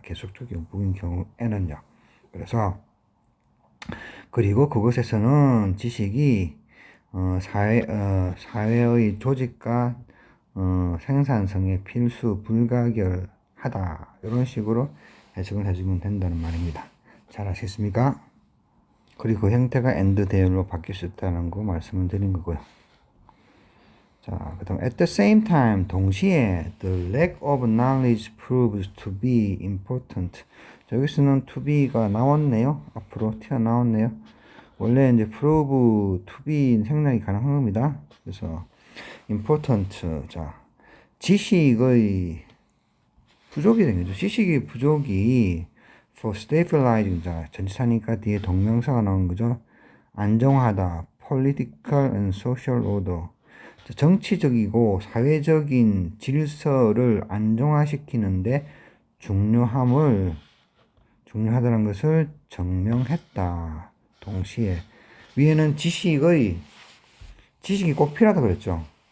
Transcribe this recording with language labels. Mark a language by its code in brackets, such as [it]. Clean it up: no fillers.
[ko] 계속적인 용법인 경우에는요. 그래서 그리고 그것에서는 지식이 사회의 조직과 생산성의 필수 불가결하다. 이런 식으로 해석을 해주면 된다는 말입니다. 잘 아시겠습니까? 그리고 그 형태가 and there로 바뀔 수 있다는 거 말씀을 드린 거고요. 자, 그 다음 [en] at the same time [ko] 동시에 [en] the lack of knowledge proves to be important. [ko] 자, 여기서는 to be가 나왔네요. 앞으로 튀어나왔네요. 원래 이제 prove to be 생략이 가능한 겁니다. 그래서 important. 자, 지식의 부족이 된 거죠. 지식의 부족이 [en] for stabilizing. [ko] 자, 전치사니까 뒤에 동명사가 나온 거죠. 안정하다. [en] political and social order. [ko] 자, 정치적이고 사회적인 질서를 안정화시키는데 중요하다는 것을 증명했다. 동시에 위에는 지식이 꼭 필요하다 그랬죠.